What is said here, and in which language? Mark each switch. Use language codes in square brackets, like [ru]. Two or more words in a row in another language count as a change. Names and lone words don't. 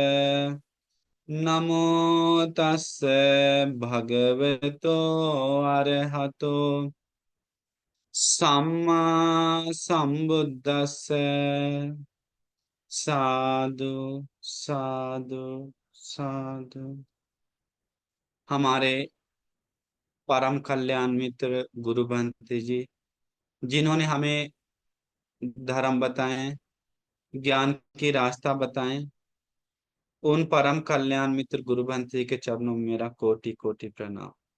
[pi] नमो तस्से भगवतो अरहतो सम्मा सम्बुद्दस्से। साधु साधु साधु। [hi] हमारे परम कल्याण मित्र गुरु बंती जी, जिन्होंने हमें धर्म बताए, ज्ञान की रास्ता बताए, उन परम कल्याण मित्र गुरु बंती के चरणों में मेरा कोटि कोटि प्रणाम।